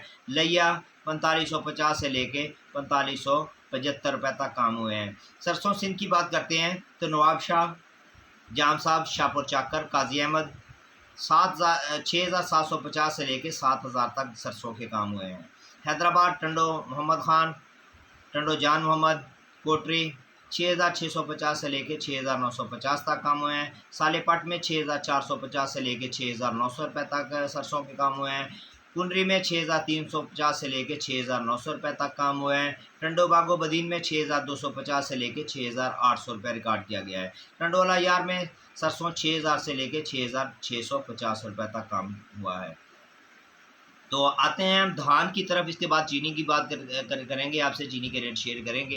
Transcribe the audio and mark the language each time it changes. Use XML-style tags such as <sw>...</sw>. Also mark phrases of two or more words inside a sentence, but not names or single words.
<ur>لیا 4550 سے لے کے 4575 روپے تک کام ہوئے ہیں. سرسوں سندھ کی بات کرتے ہیں تو نواب شاہ، جام صاحب، شاہپور چاکر، قاضی احمد 6750 سے لے کے 7000 تک سرسوں کے کام ہوئے ہیں. حیدرآباد ٹنڈو محمد خان، ٹنڈو جان محمد، کوٹری 6650 سے لے کے 6950 تک کام ہوئے ہیں. سالے پٹ میں 6450 سے لے کے 6900 روپے تک سرسوں کے کام ہوئے ہیں. کنڈری میں 6350 سے لے کے 6900 روپے تک کام ہوئے ہیں. ٹنڈو باگو بدین میں 6250 سے لے کے 6800 روپے ریکارڈ کیا گیا ہے. ٹنڈولا یار میں سرسوں 6000 سے لے کے 6650 روپے تک کام ہوا ہے. تو آتے ہیں ہم دھان کی طرف. اس کے بعد چینی کی بات کریں گے، آپ سے چینی کے</ur> <en>rate share</en> <ur>کریں گے.</ur>